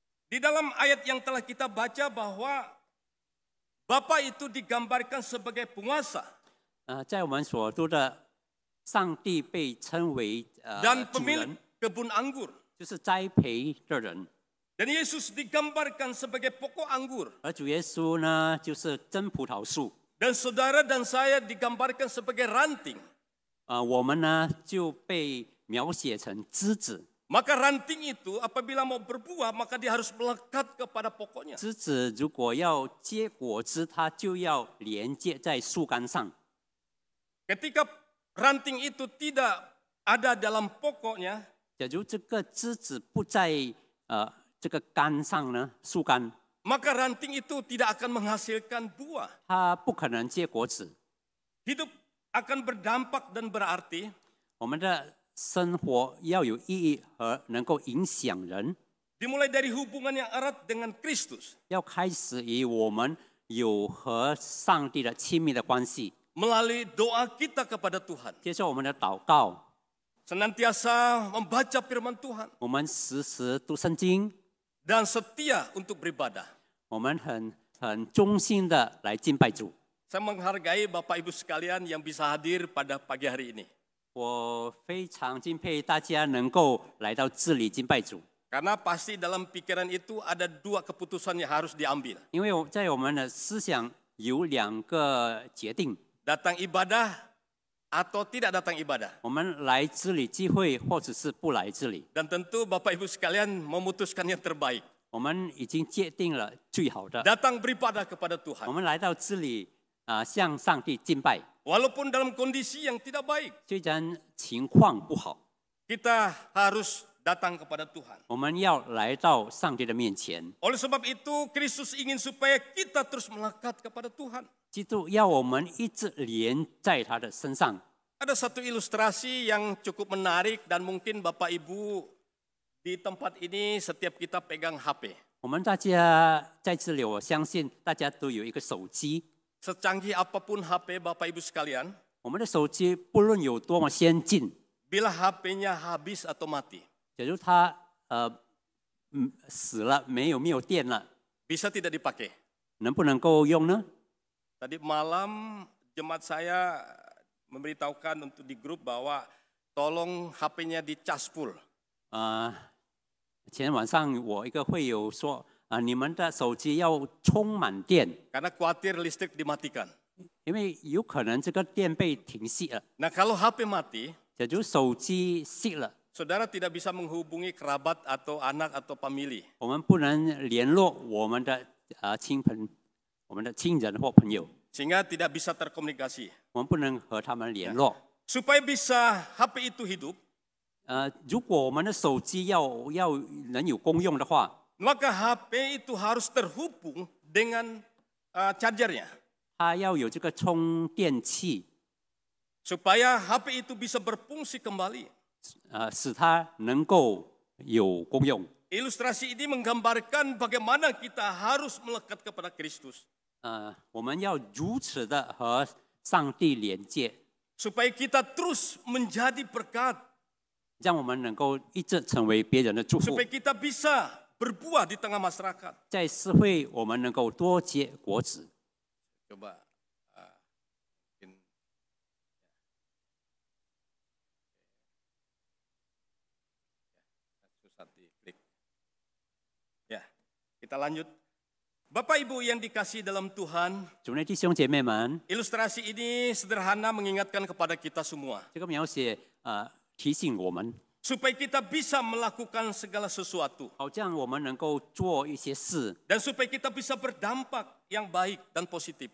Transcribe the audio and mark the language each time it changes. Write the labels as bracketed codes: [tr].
[id] Di dalam ayat yang telah kita baca bahwa Bapa itu digambarkan sebagai penguasa [zh] 在我们所读的，上帝被称为 [id] dan [zh] 主 [id] pemilik [zh] 人， [id] kebun anggur. [zh] 就是栽培的人， [id] Dan Yesus digambarkan sebagai pokok anggur. [zh] 而主耶稣呢，就是真葡萄树。 [id] Dan saudara dan saya digambarkan sebagai ranting. [zh] 我们呢就被描写成枝子， [id] Maka ranting itu apabila mau berbuah maka dia harus melekat kepada pokoknya. [zh] 枝子如果要结果子，它就要连接在树干上。 [id] Ketika ranting itu tidak ada dalam pokoknya, [zh] 假如这个枝子不在这个杆上呢，树干， [id] maka ranting itu tidak akan menghasilkan buah. [zh] 它不可能结果子。 [id] Hidup akan berdampak dan berarti [zh] 我们的生活要有意义和能够影响人， [id] dimulai dari hubungan yang erat dengan Kristus, [zh] 要开始于我们有和上帝的亲密的关系， [id] melalui doa kita kepada Tuhan. [zh] 接受我们的祷告， [id] Senantiasa membaca firman Tuhan [zh] 我们时时读圣经， [id] dan setia untuk beribadah. [zh] 我们很忠心的来敬拜主。 [id] Saya menghargai Bapak Ibu sekalian yang bisa hadir pada pagi hari ini. [zh] 我非常敬佩大家能够来到这里敬拜主， [id] Karena pasti dalam pikiran itu ada dua keputusan yang harus diambil. [zh] 因为在我们的思想有两个决定： [id] Datang ibadah atau tidak datang ibadah. [zh] 我们来这里聚会，或者是不来这里。 [id] Dan tentu Bapak Ibu sekalian memutuskan yang terbaik. [zh] 我们已经决定了最好的。 [id] Datang beribadah kepada [zh] 我 [id] Tuhan. [zh] 们来到这里向上帝敬拜， [id] Walaupun dalam kondisi yang tidak baik, [zh] 虽然情况不好， [id] kita harus datang kepada Tuhan. [zh] 我们要来到上帝的面前。 [id] Oleh sebab itu, Kristus ingin supaya kita terus melekat kepada Tuhan. [zh] 基督要我们一直连在他的身上。 [id] Ada satu ilustrasi yang cukup menarik dan mungkin Bapak Ibu di tempat ini setiap kita pegang HP. [zh] 我们大家在这里，我相信大家都有一个手机。 [id] Secanggih apapun HP Bapak Ibu sekalian, [zh] 我们的手机不论有多么先进， [id] bila HP-nya habis atau mati, [zh] 假如它死了没有电了， [id] bisa tidak dipakai? [zh] 能不能够用呢？ [id] Tadi malam jemaat saya memberitahukan untuk di grup bahwa tolong HP-nya dicas full. [zh] 前晚上我一个会友说你们的手机要充满电， [id] Karena khawatir listrik dimatikan. [zh] 因为有可能这个电被停熄了。 [id] Nah kalau HP mati, [zh] 假如手机熄了， [id] saudara tidak bisa menghubungi kerabat atau anak atau family. [zh] 我们不能联络我们的亲人或朋友， [id] Sehingga tidak bisa terkomunikasi. [zh] 我们不能和他们联络。 [id] Supaya bisa HP itu hidup, [zh] 如果我们的手机要能有功用的话， [id] maka HP itu harus terhubung dengan chargernya. [zh] 它要有这个充电器， [id] Supaya HP itu bisa berfungsi kembali. [zh] 使它能够有功用。 [id] Ilustrasi ini menggambarkan bagaimana kita harus melekat kepada Kristus. [zh] 我们要如此的和上帝连接， [id] Supaya kita terus menjadi berkat. [zh] 让我们能够一直成为别人的祝福， [id] Supaya kita bisa berbuah di tengah masyarakat. [zh] 在社会我们能够多结果子。 [id] Coba. Susah diklik. Ya, kita lanjut. Bapak Ibu yang dikasihi dalam Tuhan, [zh] 主内弟兄姐妹们， [id] ilustrasi ini sederhana mengingatkan kepada kita semua. [zh] 这个描写提醒我们， [id] Supaya kita bisa melakukan segala sesuatu. [zh] 好像我们能够做一些事， [id] Dan supaya kita bisa berdampak yang baik dan positif.